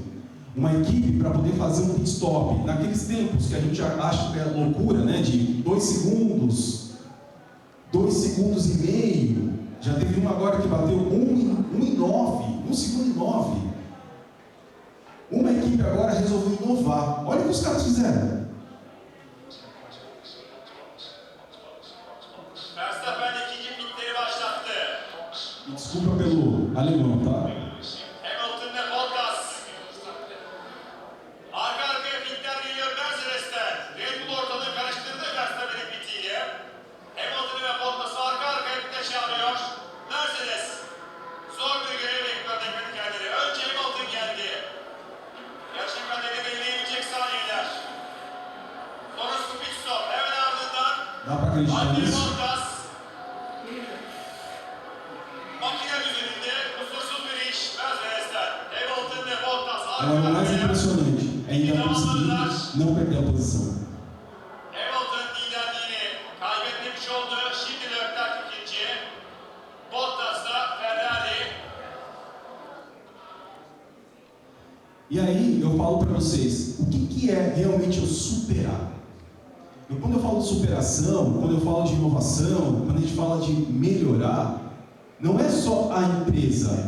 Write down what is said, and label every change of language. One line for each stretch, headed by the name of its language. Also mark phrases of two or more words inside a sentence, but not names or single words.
Portuguese: Uma equipe para poder fazer um
English: pit stop,
Portuguese: naqueles tempos que a gente acha que é loucura, né, de 2 segundos, 2 segundos e meio, já teve uma agora que bateu 1 segundo e 9. Uma equipe agora resolveu inovar. Olha o que os caras fizeram.
Turkish: Verstappen ikinci pitleri başlattı.
Portuguese: Desculpa pelo alemão, tá?
Turkish: Hamilton ve Bottas. Arka arkaya pitler geliyor Mercedes'ten. Red Bull ortalığı karıştırdı Verstappen'in pitiyle. Hamilton ve Bottas'ı arka arkaya pite çağırıyor. Mercedes. Zor bir görev bekliyor teknikerleri. Önce Hamilton geldi. Gerçekten de belirleyebilecek saniyeler. Sonrası
English: pit stop.
Turkish: Hemen ardından
Portuguese: Dá pra acreditar
Turkish: Valtteri
Portuguese: nisso?
Turkish: Bottas. Makine üzerinde kusursuz bir iş Mercedes'ten. Hamilton ve Bottas
Portuguese: Agora, o mais impressionante é ainda conseguir não perder a posição.
Turkish: Hamilton liderliğini kaybetmiş oldu. Şimdi Leclerc ikinci. Bottas da Ferrari.
Portuguese: E aí eu falo para vocês, o que é realmente eu superar? Quando eu falo de superação, quando eu falo de inovação, quando a gente fala de melhorar, não é só a empresa.